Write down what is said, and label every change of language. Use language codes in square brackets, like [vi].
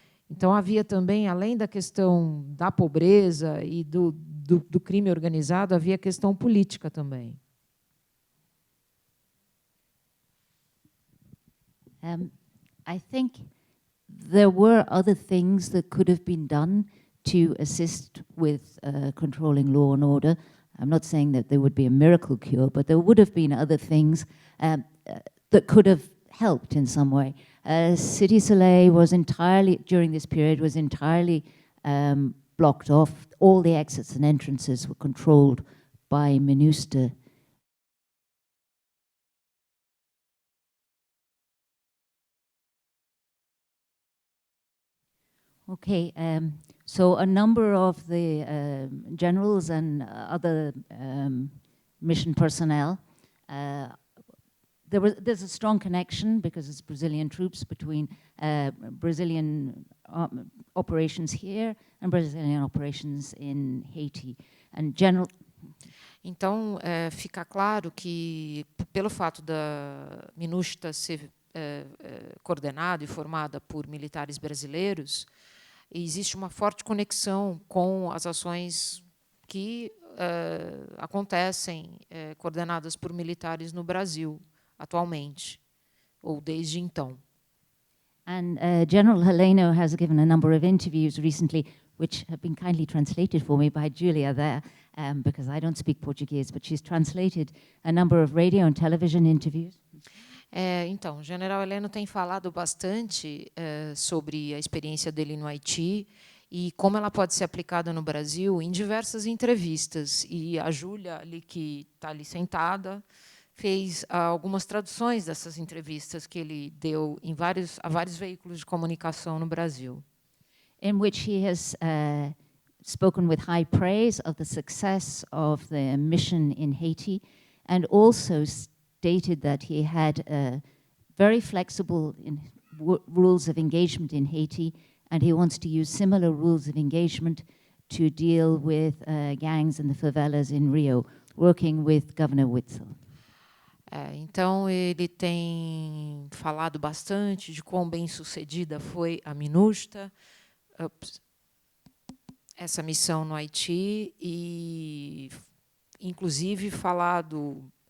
[pt] Então, havia também, além da questão da pobreza e do crime organizado, havia a questão política também. [en] I think there were other things that could have been done to assist with controlling law and order. I'm not saying that there would be a miracle cure, but there would have been other things that could have helped in some way. Cité Soleil was entirely, during this period, was entirely blocked off. All the exits and entrances were controlled by MINUSTA. Okay, so a number of the generals and other mission personnel, there's a strong connection, because it's Brazilian troops, between Brazilian operations here and Brazilian operations in Haiti. And [pt] Então, fica claro que, pelo fato da MINUSTA ser coordenada e formada por militares brasileiros, existe uma forte conexão com as ações que acontecem coordenadas por militares no Brasil atualmente, ou desde então. [en] And General Heleno has given a number of interviews recently, which have been kindly translated for me by Julia there, because I don't speak Portuguese, but she's translated a number of radio and television interviews. [pt] Então, o general Heleno tem falado bastante sobre a experiência dele no Haiti e como ela pode ser aplicada no Brasil em diversas entrevistas. E a Júlia, ali que está ali sentada, fez algumas traduções dessas entrevistas que ele deu a vários veículos de comunicação no Brasil. [en] In which he has spoken with high praise of the success of the mission in Haiti, and also stated that he had very flexible rules of engagement in Haiti, and he wants to use similar rules of engagement to deal with gangs in the favelas in Rio, working with Governor Witzel. [pt] Então, ele tem falado bastante de quão bem-sucedida foi a MINUSTAH, essa missão no Haiti, e, inclusive, falado